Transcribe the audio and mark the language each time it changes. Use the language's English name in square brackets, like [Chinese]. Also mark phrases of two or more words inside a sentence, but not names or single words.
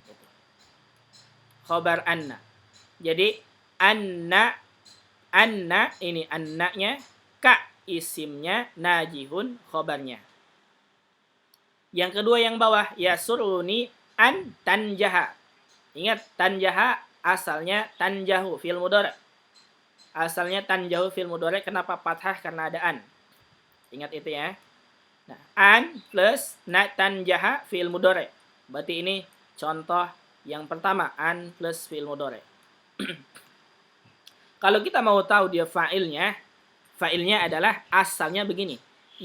[Arabic] خبر أن. [Indonesian] Jadi anna ini annanya. Ka isimnya. Najihun khabarnya. Yang kedua yang bawah, [Arabic] يسرني أن تنجح. [Indonesian] Ingat, tanjaha asalnya [Arabic] تنجح في المضارع'. [Indonesian] Asalnya [Arabic] تنجح في المضارع', [Indonesian] kenapa fathah? Karena ada an. Ingat itu ya. Nah, an plus [Arabic] تنجح في المضارع'. [Indonesian] Berarti ini contoh yang pertama, an plus [Arabic] في المضارع'. [Indonesian] Kalau kita mau tahu dia fa'ilnya adalah asalnya begini.